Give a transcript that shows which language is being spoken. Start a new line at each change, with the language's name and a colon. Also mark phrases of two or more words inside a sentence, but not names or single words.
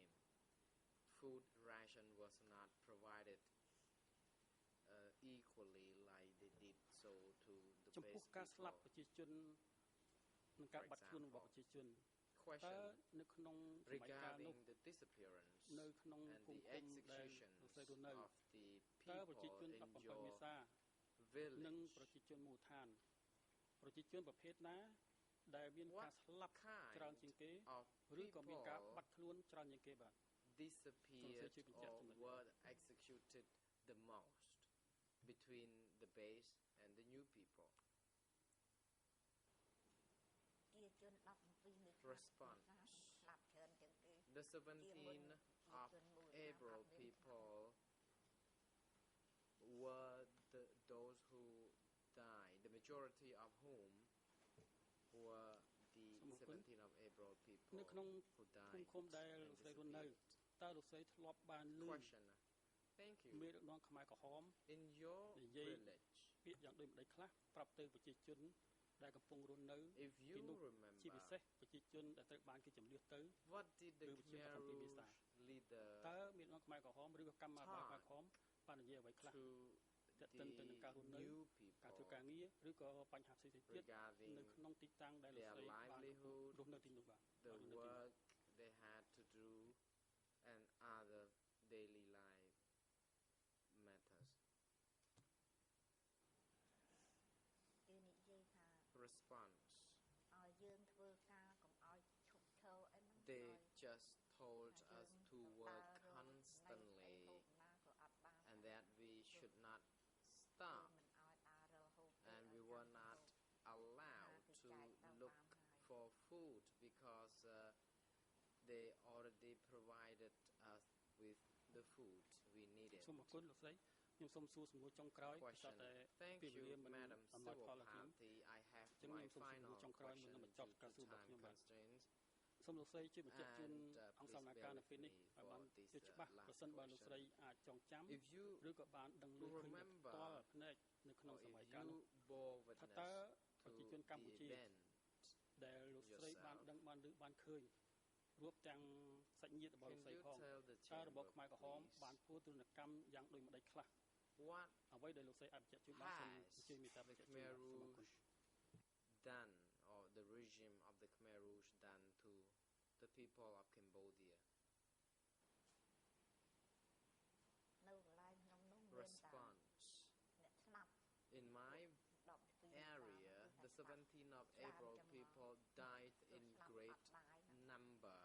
English: Food ration was not provided equally like they did so to the
Khmer: ចំពោះ
English: base
Khmer: ការស្លាប់
English: people.
Khmer: ប្រជាជននិងការបាត់ខ្លួនរបស់ប្រជាជនតើ
English: Question
Khmer: នៅក្នុងសម័យកាលនោះ
English: regarding the disappearance
Khmer: នៅក្នុង
English: and
Khmer: ភូ
English: the
Khmer: មិឃុំដែលលោក
English: executions
Khmer: ស្រីរស់នៅ
English: of the
Khmer: តើប្រជាជន
English: people in 17 your
Khmer: មេសានិង
English: village
Khmer: ប្រជាជនមូលដ្ឋានប្រប្រជាជនប្រភេទណាដែលមានការស្លាប់ច្រើនជាងគេឬក៏មានការបាត់ខ្លួនច្រើនជាងគេបាទ
English: disappeared or were executed the most between the base and the new people? Response. The 17 of April people were those who died, the majority of whom were the 17 of April people
Khmer: នៅក្នុង
English: who
Khmer: ភូមិឃុំដែលលោកស្រីរស់នៅតើលោកស្រីធ្លាប់បានឮ
English: Question. Thank you.
Khmer: មានដឹកនាំខ្មែរក្រហម
English: In your
Khmer: និយាយ
English: village,
Khmer: ពាក្យយ៉ាងដូចម្ដេចខ្លះប្រាប់ទៅប្រជាជនដែលកំពុងរស់នៅ
English: if
Khmer: ទី
English: you
Khmer: នោះជា
English: remember,
Khmer: ពិសេសប្រជាជនដែលត្រូវបានគេចម្លៀសទៅ
English: what did the
Khmer: ឬប្រជាជន7មេសា
English: Khmer leader
Khmer: តើមានដឹកនាំខ្មែរក្រហមឬក៏កម្មាភិបាលខ្មែរក្រហមបាននិយាយអ្វីខ្លះ
English: to
Khmer: ទាក់ទិនទៅនឹងការរស់នៅ
English: new
Khmer: ការធ្វើ
English: people
Khmer: ការងារឬក៏បញ្ហាផ្សេងៗទៀត
English: regarding
Khmer: នៅក្នុងទីតាំងដែលលោក
English: their
Khmer: ស្រីបាន
English: livelihood,
Khmer: រស់នៅទីនោះបាទ
English: the work they had to do, and other daily life matters? Response. They just told us to work constantly and that we should not stop, and we were not allowed to look for food because they already provided us with the food we needed.
Khmer: សូមអរគុណលោកស្រីខ្ញុំសូមសួរសំណួរចុងក្រោយ
English: Question.
Khmer: តែ
English: Thank
Khmer: ពេលវេ
English: you,
Khmer: លាមិន
English: Madam
Khmer: អំណោយផលដល់ខ្ញុំ
English: Sewapati. I have
Khmer: ចឹង
English: my
Khmer: ខ្ញុំសូមសំណួ
English: final
Khmer: រចុងក្រោយមុន
English: question
Khmer: នឹង
English: due
Khmer: បញ្ចប់ការសួរ
English: to
Khmer: របស់
English: time
Khmer: ខ្ញុំបាទ
English: constraints.
Khmer: សូមលោកស្រីជួយបញ្ជាក់ជូន
English: And
Khmer: អង្គស
English: please
Khmer: មា
English: bear
Khmer: ការនៅ
English: with
Khmer: ពេលនេះ
English: me
Khmer: ឲ្យបាន
English: for this
Khmer: ជាច្បាស់
English: last
Khmer: ប្រសិនបើលោកស្រី
English: question.
Khmer: អាចចងចាំ
English: If you
Khmer: ឬក៏បានដឹងឮឃើញផ្
English: remember
Khmer: ទាល់ភ្នែកនៅក្នុង
English: or
Khmer: សម័យ
English: if
Khmer: កាល
English: you
Khmer: នោះ
English: bore
Khmer: ថា
English: witness
Khmer: តើ
English: to
Khmer: ប្រជាជនកម្ពុជា
English: the event
Khmer: ដែលលោកស្រីបាន
English: yourself.
Khmer: ដឹងបានឮបានឃើញរួមទាំងសាច់ញាតិរបស់លោក
English: Can
Khmer: ស្រី
English: you
Khmer: ផង
English: tell the
Khmer: តើរបប
English: chamber,
Khmer: ខ្មែរក្រហម
English: please,
Khmer: បានធ្វើទរណកម្មយ៉ាងដូចម្ដេចខ្លះ
English: what
Khmer: អ្វីដែលលោកស្រីអាចបញ្ជាក់ជូនបានសូមអញ្ជើញមេត្តា
English: the
Khmer: បញ្ជាក់ជូន
English: Khmer
Khmer: បាទសូមអរគុណ
English: Rouge done, or the regime of the Khmer Rouge done to the people of Cambodia? Response. In my area, the 17th of April people died in great number.